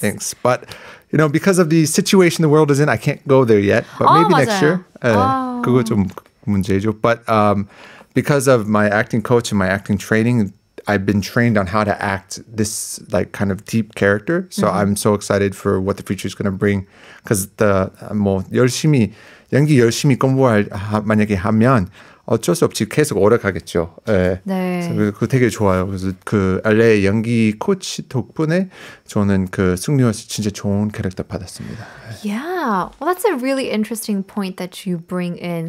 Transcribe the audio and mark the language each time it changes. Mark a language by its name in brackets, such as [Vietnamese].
[English] Thanks, but because of the situation the world is in, I can't go there yet. But maybe [Korean] 맞아요. [English] next year. [Korean] 그거 좀 문제죠. [English] But because of my acting coach and my acting training, I've been trained on how to act this like kind of deep character. So I'm so excited for what the future is going to bring. Because [Korean] 뭐 연기 열심히 만약에 하면 어쩔 수 없이 계속 오래 가겠죠. 네. 그거 되게 좋아요. 그래서 그 LA 연기 코치 덕분에 저는 그 승리호에서 진짜 좋은 캐릭터 받았습니다. [English] Yeah, well, that's a really interesting point that you bring in.